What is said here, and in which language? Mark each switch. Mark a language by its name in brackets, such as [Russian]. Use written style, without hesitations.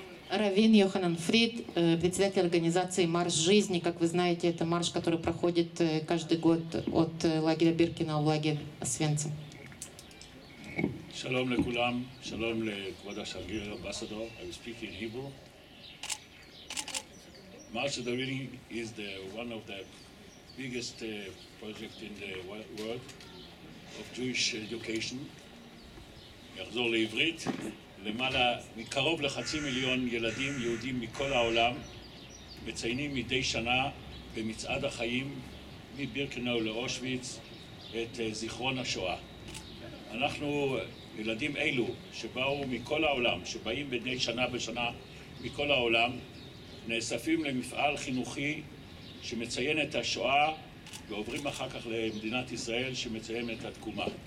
[Russian] Раввин Йоханан Фрид, председатель организации «Марш жизни». Как вы знаете, это марш, который проходит каждый год от лагеря Биркена в лагерь Освенцим. [Hebrew] שלום לכולם, שלום לכבוד השגריר אמבסדור. [English] I will speak in Hebrew. March of the Reading is one of the biggest projects in the world of Jewish education. [Hebrew] יחזור לעברית. למעלה מקרוב לחצי מיליון ילדים יהודים מכל העולם מציינים מדי שנה במצעד החיים מבירקנאו לאושוויץ את זיכרון השואה. אנחנו, ילדים אלו שבאו מכל העולם, שבאים מדי שנה בשנה מכל העולם, נאספים למפעל חינוכי שמציין את השואה ועוברים אחר כך למדינת ישראל שמציין את התקומה.